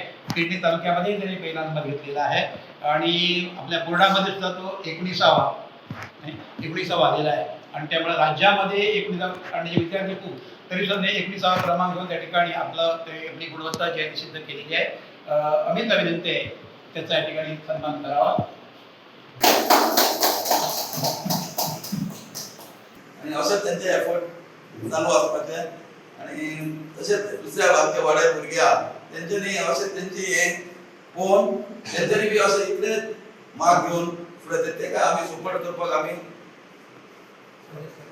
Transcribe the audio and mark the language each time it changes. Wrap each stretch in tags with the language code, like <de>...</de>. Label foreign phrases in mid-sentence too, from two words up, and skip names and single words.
<mr>पेडणे तालुक्यामध्ये त्याने पहिला नंबर घेतलेला आहे आणि आपल्या बोर्डामध्ये सुद्धा तो 19वा आलेला आहे आणि त्यामुळे राज्यामध्ये 19 आणि विद्यार्थी खूप तरी सुद्धा 19वा क्रमांक घेऊन त्या ठिकाणी आपलं ते आपली गुणवत्ता जी आहे सिद्ध केलेली आहे. अमित विनंती आहे त्याचा या ठिकाणी सन्मान करावा.</mr> <kok>आणि अशेंच त्यांचे एफर्ट चालू आसपाचे आणि तशेंच दुसऱ्या आमच्या वाड्यार भुरग्या तेंच्यांनी अशें तेंची हे पळोवन तेंच्यांनी बी अशें इतले मार्क घेवन फुडें तेका आमी सपोर्ट करपाक आमी</kok>